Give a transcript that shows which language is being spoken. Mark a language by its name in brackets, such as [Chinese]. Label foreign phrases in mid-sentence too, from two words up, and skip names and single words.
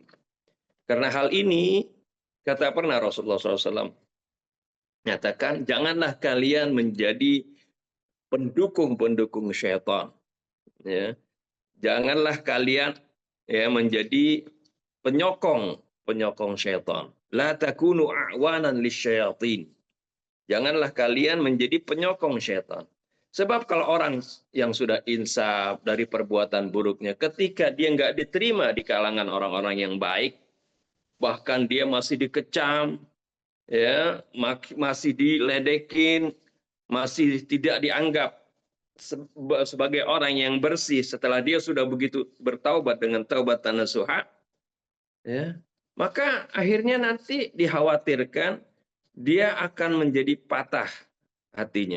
[Indonesian] Karena hal ini kata pernah Rasulullah SAW nyatakan, janganlah kalian menjadi pendukung-pendukung syaitan. Ya. Janganlah kalian ya menjadi penyokong syaitan. [Arabic] لا تكونوا أعوانا للشياطين. [Indonesian] Janganlah kalian menjadi penyokong syaitan. Sebab kalau orang yang sudah insaf dari perbuatan buruknya, ketika dia nggak diterima di kalangan orang-orang yang baik, bahkan dia masih dikecam, ya masih diledekin, masih tidak dianggap sebagai orang yang bersih setelah dia sudah begitu bertaubat dengan taubat nasuha, ya, maka akhirnya nanti dikhawatirkan dia akan menjadi patah hatinya.